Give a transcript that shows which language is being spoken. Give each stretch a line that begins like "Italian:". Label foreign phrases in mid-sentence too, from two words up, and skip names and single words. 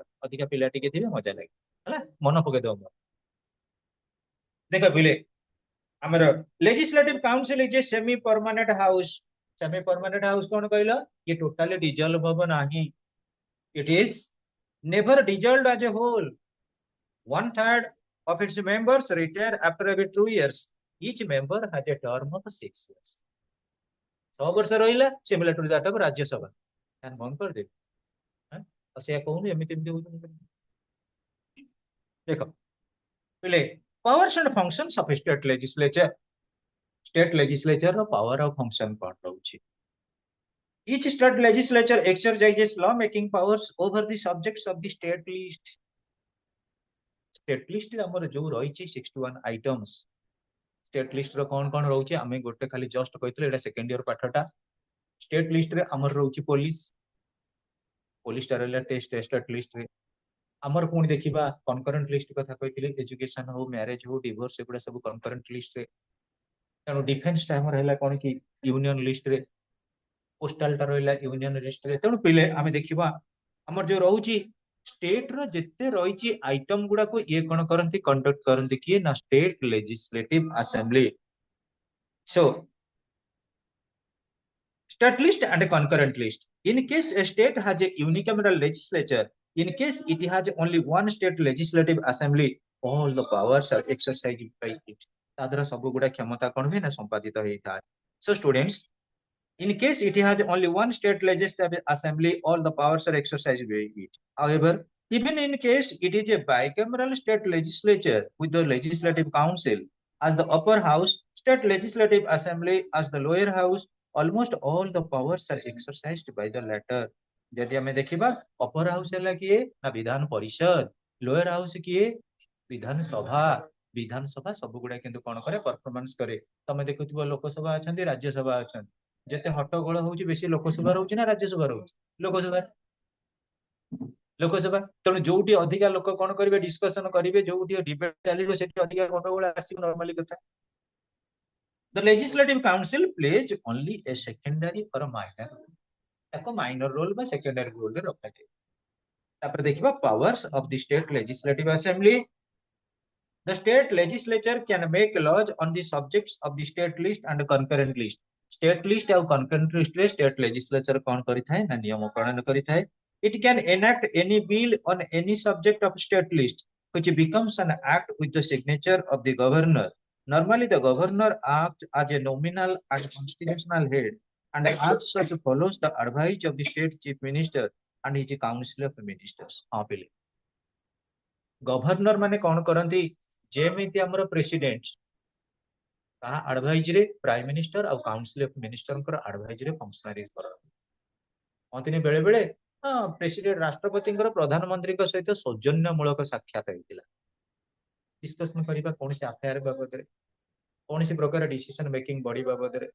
Odia: ଅଧିକା ପିଲା ଟିକେ ଥିବେ, ମଜା ଲାଗେ, ହେଲା, ମନେ ପକେଇଦବ ମୋର। ଦେଖ ପିଲେ, ଆମର
English: legislative council is a semi permanent house. semi permanent house
Odia: କଣ କହିଲ? ଇଏ
English: totally dissolve
Odia: ହବ ନାହିଁ।
English: it is never dissolved as a whole. 1/3 of its members retire after every 2 years. Each member has a term of 6 years.
Odia: 6 ବର୍ଷ ରହିଲା,
English: similar to that of
Odia: ରାଜ୍ୟସଭା। ବନ୍ଦ କରିଦେବି, ଆଉ ସେଇଆ କହୁନି, ଏମିତି ଏମିତି ହଉଛି। ଦେଖ ପିଲେ,
English: powers and functions of state legislature. state legislature
Odia: ର ପାୱାର ଆଉ ଫଙ୍କସନ କଣ ରହୁଛି?
English: Each state legislature exercises law-making powers over the subjects of the state list. State list
Odia: ରେ ଆମର ଯୋଉ ରହିଛି 61 ଆଇଟମ୍ସ,
English: state list
Odia: ର କଣ କଣ ରହୁଛି ଆମେ ଗୋଟେ ଖାଲି ଜଷ୍ଟ କହିଥିଲେ, ଏଇଟା
English: second year
Odia: ପାଠଟା।
English: state list
Odia: ରେ ଆମର ରହୁଛି ପୋଲିସ, ପୋଲିସଟା ରହିଲା
English: state list
Odia: ରେ। ଆମର ପୁଣି ଦେଖିବା
English: concurrent list
Odia: କଥା କହିଥିଲି, ଏଜୁକେସନ ହଉ, ମ୍ୟାରେଜ ହଉ, ଡିଭୋର୍ସ, ଏଗୁଡା ସବୁ
English: concurrent list
Odia: ରେ। ତେଣୁ ଡିଫେନ୍ସ ଟା ଆମର ହେଲା କଣ କି
English: union list
Odia: ରେ, ପୋଷ୍ଟାଲ ଟା ରହିଲା
English: union list
Odia: ରେ। ତେଣୁ ପିଲେ ଆମେ ଦେଖିବା ଆମର ଯୋଉ ରହୁଛି ଷ୍ଟେଟ ର ଯେତେ ରହିଛି ଆଇଟମ ଗୁଡାକୁ ଇଏ କଣ କରନ୍ତି, କଣ୍ଡକ୍ଟ କରନ୍ତି କିଏ ନା
English: state legislative assembly. So state list and a concurrent list. In case a state has a unicameral legislature, in case it has only one state legislative assembly, all the powers are exercised by it.
Odia: ତା ଦ୍ୱାରା ସବୁ ଗୁଡା କ୍ଷମତା କଣ ହୁଏ ନା ସମ୍ପାଦିତ ହେଇଥାଏ।
English: So students, in case it has only one state legislative assembly, all the powers are exercised by it. However, even in case it is a bicameral state legislature with the legislative council as the upper house, state legislative assembly as the lower house, almost all the powers are exercised by the latter.
Odia: ଯଦି ଆମେ ଦେଖିବା,
English: upper house
Odia: ହେଲା କିଏ ନା ବିଧାନ ପରିଷଦ,
English: lower house
Odia: କିଏ? ବିଧାନସଭା। ବିଧାନସଭା ସବୁ ଗୁଡା କିନ୍ତୁ କଣ କରେ, ପରଫର୍ମାନ୍ସ କରେ। ତମେ ଦେଖୁଥିବ ଲୋକସଭା ଅଛନ୍ତି, ରାଜ୍ୟସଭା ଅଛନ୍ତି, ଯେତେ ହଟ୍ଟଗୋଳ ହଉଛି ବେଶୀ ଲୋକସଭା ରହୁଛି ନା ରାଜ୍ୟସଭା ରହୁଛି? ଲୋକସଭା। ଲୋକସଭା ତେଣୁ ଯୋଉଠି ଅଧିକା ଲୋକ କଣ କରିବେ ଡିସ୍କସନ କରିବେ ଯୋଉଠି डिबेट ଚାଲିବ ସେଠି ଅଧିକା ଗଣ୍ଡଗୋଳ ଆସିବ ନର୍ମାଲି କଥା
English: the legislative council plays only a secondary or a minor
Odia: ତାକୁ
English: minor role
Odia: ବା
English: secondary role
Odia: ରେ ରଖାଯାଏ ତାପରେ ଦେଖିବା
English: powers of the state legislative assembly the state legislature can make laws on the subjects of the state list and concurrent list state list ଆଉ concurrent list ରେ state legislature
Odia: କଣ କରିଥାଏ ନା ନିୟମ ପ୍ରଣୟନ କରିଥାଏ
English: it can enact any bill on any subject of state list which becomes an act with the signature of the governor normally the governor acts as a nominal and constitutional head and acts such follows the advice of the state chief minister and his council of ministers
Odia: ହଁ ପିଲେ ଗଭର୍ଣ୍ଣର ମାନେ କଣ କରନ୍ତି ଯେମିତି ଆମର ପ୍ରେସିଡେଣ୍ଟ ତାହା ଆଡଭାଇଜ ରେ
English: prime minister
Odia: ଆଉ
English: council of
Odia: ମିନିଷ୍ଟରଙ୍କର ଆଡଭାଇଜ ରେ ଫଙ୍କସନାରିଜ କରନ୍ତି କହନ୍ତିନି ବେଳେ ବେଳେ ପ୍ରେସିଡେଣ୍ଟ ରାଷ୍ଟ୍ରପତିଙ୍କର ପ୍ରଧାନମନ୍ତ୍ରୀଙ୍କ ସହିତ ସୌଜନ୍ୟମୂଳକ ସାକ୍ଷାତ ହେଇଥିଲା ଡିସ୍କସନ କରିବା କୌଣସି ଆଫେୟାର ବାବଦରେ କୌଣସି ପ୍ରକାର
English: decision making body
Odia: ବାବଦରେ